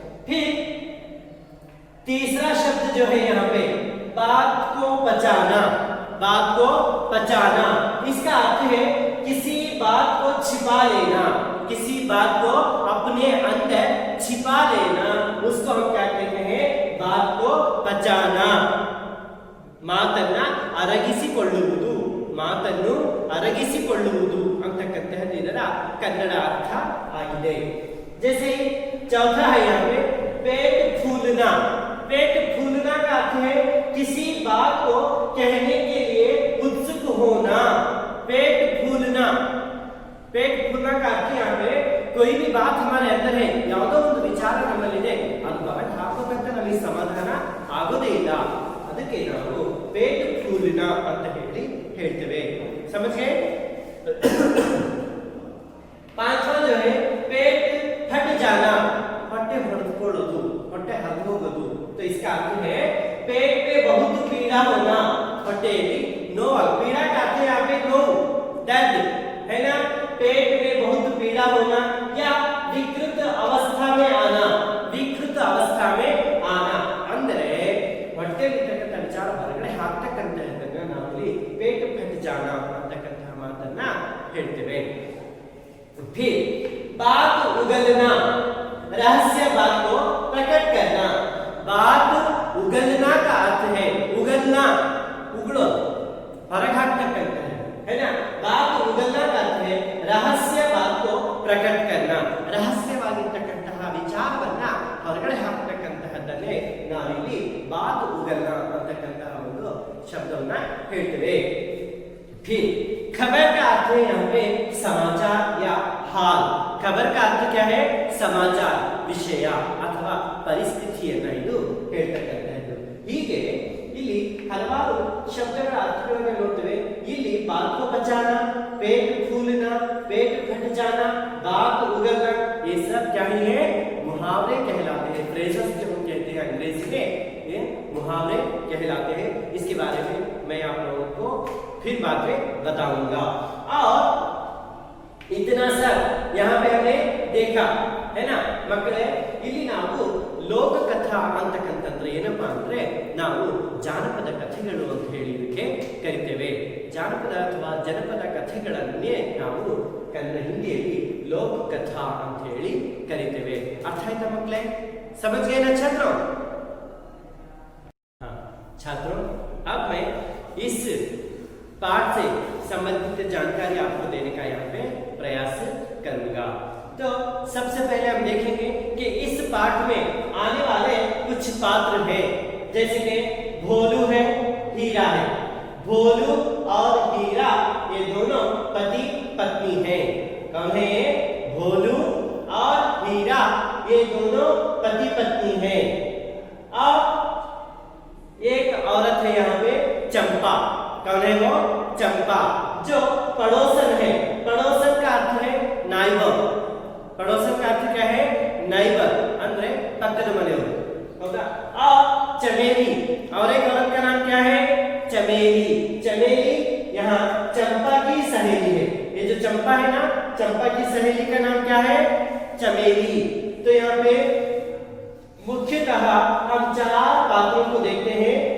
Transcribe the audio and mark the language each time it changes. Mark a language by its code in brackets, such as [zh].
[hi] फिर तीसरा शब्द जो है यहाँ पे, बात को पचाना। बात को पचाना, इसका अर्थ है किसी बात को छिपा लेना, किसी बात को अपने अंदर छिपा लेना, उसको हम क्या कहते हैं? बात को पचाना। [kn] ಮಾತನ್ನ ಅರಗಿಸಿಕೊಳ್ಳುವುದು, ಮಾತನ್ನು ಅರಗಿಸಿಕೊಳ್ಳುವುದು ಅಂತಕ್ಕಂತಹದ್ದು ಇದರ ಕನ್ನಡ ಅರ್ಥ ಆಗಿದೆ। [hi] जैसे चौथा है यहाँ पे पेट फूलना। पेट फूलना का अर्थ है किसी बात को कहने के लिए उत्सुक होना। पेट फूलना। पेट फूलना का अर्थ यहाँ पे कोई भी बात हमारे अंदर है, [kn] ಯಾವುದೋ ಒಂದು ವಿಚಾರ ನಮ್ಮಲ್ಲಿದೆ, ಅದು ಹೊರಗೆ ಹಾಕೋಕಂತ ನಮಗೆ ಸಮಾಧಾನ ಆಗೋದೇ ಇಲ್ಲ, ಅದಕ್ಕೆ ನಾವು पेट फूलना ಅಂತ ಹೇಳ್ತೇವೆ। [hi] समझ गए? पांचवा जो है पेट फट जाना। [kn] ಹೊಟ್ಟೆ ಹೊಡೆದುಕೊಳ್ಳೋದು, ಹೊಟ್ಟೆ ಹರಿದು ಹೋಗೋದು। [hi] तो इसका अर्थ है पेट में बहुत पीड़ा होना। [kn] ಹೊಟ್ಟೆಯಲ್ಲಿ ನೋವು। [hi] पीड़ा का अर्थ है यहाँ पे ನೋವು, दर्द, है ना। पेट में बहुत पीड़ा होना या विकृत अवस्था में आना। विकृत अवस्था में आना [kn] ಅಂದ್ರೆ ಹೊಟ್ಟೆಯಲ್ಲಿರ್ತಕ್ಕಂಥ ವಿಚಾರ ಹೊರಗಡೆ ಹಾಕ್ತಕ್ಕಂಥದ್ದನ್ನ ನಾವಿಲ್ಲಿ पेट फट जाना ಅಂತಕ್ಕಂಥ ಮಾತನ್ನ ಹೇಳ್ತೇವೆ। [hi] फिर बात उगलना। रहस्य बात को प्रकट करना। बात उगलना का अर्थ है उगलना, उगलो, [kn] ಹೊರಗೆ ಹಾಕ್ತಕ್ಕಂಥದ್ದು, [hi] है ना। बात उगलना का अर्थ है रहस्य बात को प्रकट करना। [kn] ರಹಸ್ಯವಾಗಿರ್ತಕ್ಕಂತಹ ವಿಚಾರವನ್ನ ಹೊರಗಡೆ ಹಾಕ್ತಕ್ಕಂತಹದ್ದನ್ನೇ ನಾವಿಲ್ಲಿ बात उगलना ಅಂತಕ್ಕಂತಹ ಒಂದು ಶಬ್ದವನ್ನ ಹೇಳ್ತೇವೆ। [hi] फिर खबर का अर्थ है यहाँ पे समाचार या हाल। खबर का अर्थ क्या है [kn] ಸಮಾಚಾರ ವಿಷಯ ಅಥವಾ ಪರಿಸ್ಥಿತಿಯನ್ನ ಇದು ಹೇಳ್ತಕ್ಕಂಥದ್ದು. ಹೀಗೆ ಇಲ್ಲಿ ಹಲವಾರು ಶಬ್ದಗಳ ಅರ್ಥಗಳನ್ನು ನೋಡ್ತೇವೆ. [hi] ಇಲ್ಲಿ बात को बचाना, पेट फूलना, पेट फट जाना, दांत उगलना, ये सब क्या है मुहावरे कहलाते हैं. फ्रेजेस जो हम कहते हैं अंग्रेजी में, ये मुहावरे कहलाते हैं. इसके बारे में मैं आप लोगों को फिर बाद में बताऊंगा. और इतना सब यहाँ पे हमने देखा है ना ಮಕ್ಕಳೇ. [kn] ಇಲ್ಲಿ ನಾವು ಲೋಕ ಕಥಾ ಅಂತಕ್ಕಂತಂದ್ರೆ ಏನಪ್ಪಾ ಅಂದ್ರೆ ನಾವು ಜಾನಪದ ಕಥೆಗಳು ಅಂತ ಹೇಳಿ ಇದಕ್ಕೆ ಕರಿತೇವೆ. ಜಾನಪದ ಅಥವಾ ಜನಪದ ಕಥೆಗಳನ್ನೇ ನಾವು ಕನ್ನಡ ಹಿಂದಿಯಲ್ಲಿ लोक कथा ಅಂತ ಹೇಳಿ ಕರಿತೇವೆ. ಅರ್ಥ ಆಯ್ತಾ ಮಕ್ಕಳೇ? [hi] समझ गए ना छात्रों? हाँ छात्रों, अब मैं इस पाठ से संबंधित जानकारी आपको देने का यहाँ पे प्रयास करूंगा. तो सबसे पहले हम देखेंगे कि इस पाठ में आने वाले कुछ पात्र हैं. जैसे कि भोलू है, हीरा है. भोलू और हीरा ये दोनों पति पत्नी हैं. कौन है ये? भोलू और हीरा ये दोनों पति पत्नी हैं. और एक औरत है यहाँ पे चंपा. कौन है वो? चंपा, जो पड़ोसन है. पड़ोसन का अर्थ है नाइबर. पड़ोसन का अर्थ क्या है? [kn] नाइबर ಅಂದ್ರೆ ಪಕ್ಕದ ಮನೆಯವರು. ಹೌದಾ? [hi] और चमेली, और एक औरत का नाम क्या है? चमेली. चमेली यहाँ चंपा की सहेली है. ये जो चंपा है ना, चंपा की सहेली का नाम क्या है? चमेली. तो यहाँ पे मुख्यतः हम 4 पात्रों को देखते हैं.